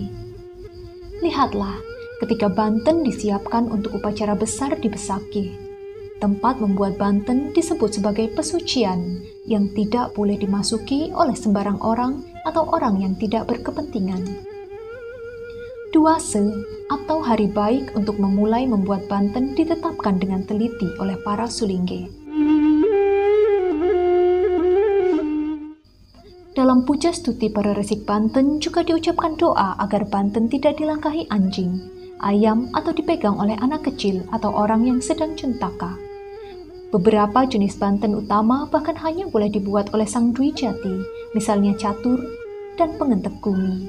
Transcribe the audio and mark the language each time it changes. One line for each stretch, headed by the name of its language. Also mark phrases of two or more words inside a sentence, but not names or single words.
Indonesian: Lihatlah, ketika Banten disiapkan untuk upacara besar di Besakih, tempat membuat Banten disebut sebagai pesucian yang tidak boleh dimasuki oleh sembarang orang atau orang yang tidak berkepentingan. Duase atau hari baik untuk memulai membuat Banten ditetapkan dengan teliti oleh para sulingge. Dalam puja stuti para resik Banten juga diucapkan doa agar Banten tidak dilangkahi anjing, ayam atau dipegang oleh anak kecil atau orang yang sedang centaka. Beberapa jenis Banten utama bahkan hanya boleh dibuat oleh sang Dwi Jati, misalnya catur dan pengentek gumi.